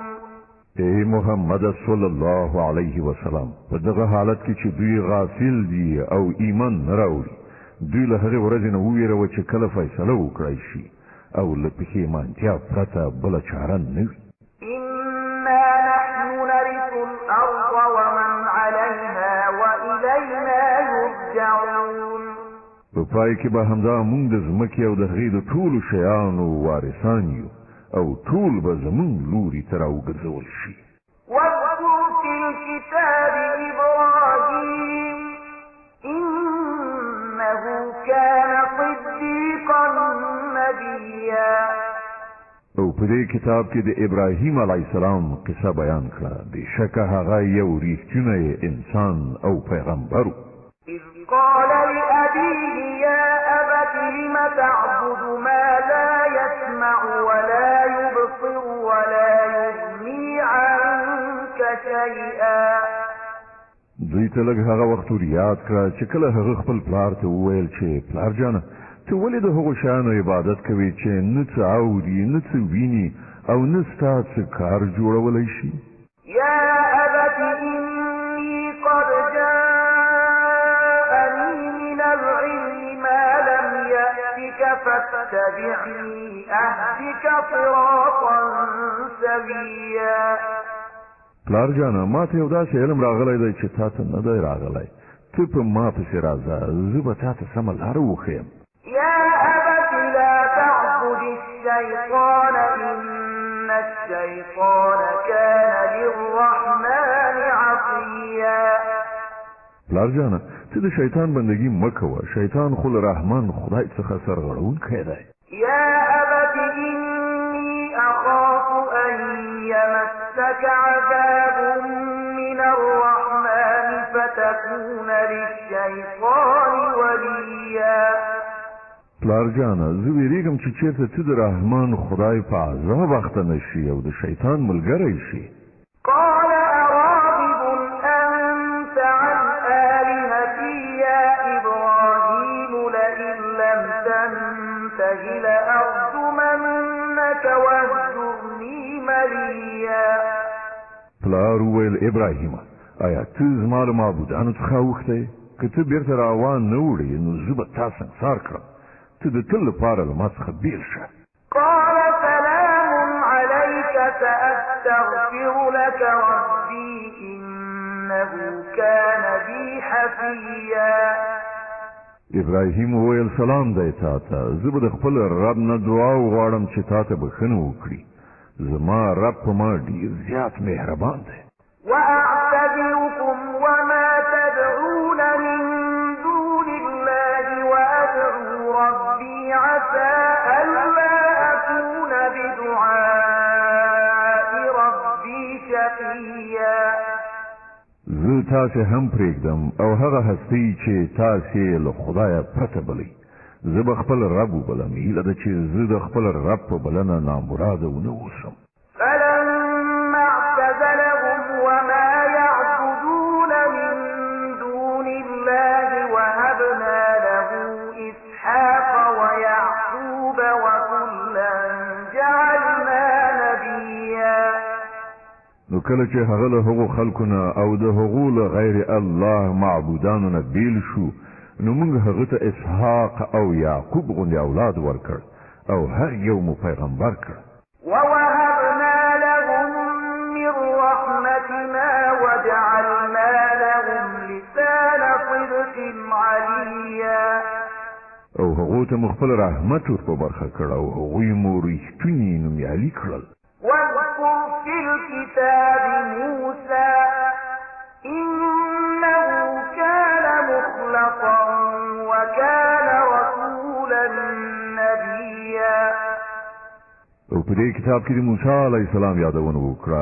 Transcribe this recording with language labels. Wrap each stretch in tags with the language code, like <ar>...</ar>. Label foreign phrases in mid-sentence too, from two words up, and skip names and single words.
<ps>ای محمد</ps> <ar>صلی الله علیه وسلم</ar> <ps>په دغه حالت کې چې دوی غافل دي او ایمان نه راوړي دوی له هغې ورځې نه وویروه چې کله فیصله وکړی شي او له پښیمانتیا پرته بله چاره نه وي.</ps> <ar>إنا نحن نرث الأرض ومن عليها وإلينا يرجعون.</ar> <ps>په پای کې به همدا موږ د ځمکې او د هغې د ټولو شیانو وارثان یو او ټول به زموږ لوري ته راوګرځول شي.</ps> <ar>واذكر في الكتاب إبراهيم إنه كان صديقا نبيا.</ar> <ps>او په دې کتاب کې د ابراهیم</ps> <ar>علیه السلام</ar> <ps>قصه بیان کړه. بېشکه هغه یو ریښتینی انسان او پیغمبر و.</ps> <ar>إذ قال لأبيه يا أبت لم تعبد ما لا يسمع ولا يبصر ولا يغني عنك شيئا.</ar> <ps>دوی ته لږ هغه وخت ور یاد کړه چې کله هغه خپل پلار ته وویل چې پلار جانه ته ولې د هغو شیانو عبادت کوې چې نه څه اوري نه څه ویني او نستا څه کار جوړولی شي؟</ps> <ar>يا أبت إني قد جاءني من العلم ما لم يأتك فاتبعني أهدك صراطا سويا.</ar> <ps>پلار جانا ما ته یو داسې علم راغلی دی چې تا ته نه دی راغلی. ته په ما پسې راځه، زه به تا ته سمه لاره وښیم.</ps> <ar>يا أبت لا تعبد الشيطان إن الشيطان كان للرحمن عصيا.</ar> <ps>پلار جانا ته د شیطان بندگی مه کوه، شیطان خو له رحمان خدای څخه سرغړونکی دی.</ps> <ar>يا أبت إني أخاف أن يمسك عذاب من الرحمن فتكون للشيطان وليا.</ar> <ps>پلار جانا زه ویریږم چې چېرته ته د رحمان خدای په عذاب اخته نشي او د شیطان ملګری شي.</ps> <ar>قال أراغب أنت عن آلهتي يا إبراهيم لئن لم تنته لأرجمنك واهجرني مليا.</ar> <ps>پلار وویل ابراهیمه آیا ته زما له معبودانو څخه اوښتی؟ که ته بیرته راوان نه وړې نو زه به تا سنګسار کړم. ته د تل لپاره له ما څخه بیل شه.</ps> <ar>قال سلام عليك سأستغفر لك ربي إنه كان بي حفيا.</ar> <ps>ابراهیم وویل سلام دی تا ته، زه به د خپل رب نه دعا وغواړم چې تا ته بښنه وکړي. زما رب په ما ډېر زیات مهربان دی.</ps> <ar>وأعتذركم وما تدعون من دون الله وأدعو ربي عسى ألا أكون بدعاء ربي شقيا.</ar> <ps>زه تاسې هم پرېږدم او هغه هستۍ چې تاسې له خدایه پرته بلئ. زه به خپل رب وبلم، هیله ده چې زه د خپل رب په بلنه نامراده ونه اوسم.</ps> <ar>فلما اعتزلهم وما يعبدون من دون الله وهبنا له إسحاق ويعقوب وكلا جعلنا نبيا.</ar> <ps>نو کله چې هغه له هغو خلکو نه او د هغو له</ps> <ar>غیر الله</ar> <ps>معبودانو نه بیل شو، نو موږ هغه ته اسحاق او یعقوب غوندې اولاد ورکړ او هر یو مو پیغمبر کړ.</ps> <ar>ووهبنا لهم من رحمتنا وجعلنا لهم لسان صدق عليا.</ar> <ps>او هغو ته مو خپل رحمت ور په برخه کړ او هغوی مو ریښتوني نومیالي کړل.</ps> <ar>واذكر في الكتاب موسى إنه كان مخلصا وكان رسولا نبيا.</ar> <ps>او په دې کتاب کې د موسی</ps> <ar>علیه السلام</ar> <ps>یادونه وکړه.</ps>